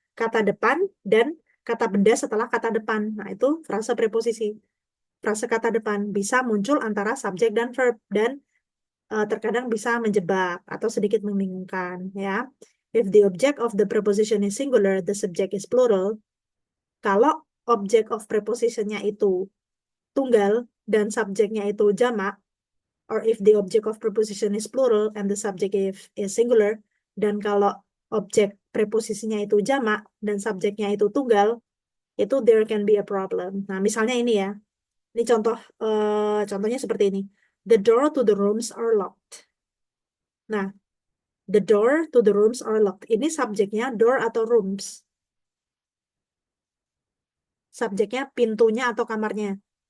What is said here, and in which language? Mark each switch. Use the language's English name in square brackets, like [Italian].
[Indonesian] Kata depan dan kata benda setelah kata depan. Nah, itu frase preposisi. Frase kata depan bisa muncul antara subjek dan verb dan terkadang bisa menjebak atau sedikit membingungkan ya. [English] If the object of the preposition is singular, the subject is plural. [Indonesian] Kalau object of preposition-nya itu tunggal dan subjeknya itu jamak, [English] or if the object of preposition is plural and the subject is singular, [Indonesian] dan kalau objek preposisinya itu jamak dan subjeknya itu tunggal, itu [English] there can be a problem. [Indonesian] Nah, misalnya ini ya. Ini contohnya seperti ini. [English] The door to the rooms are locked. Nah, the door to the rooms are locked. [Indonesian] Ini subjeknya door atau rooms? Subjeknya pintunya atau kamarnya?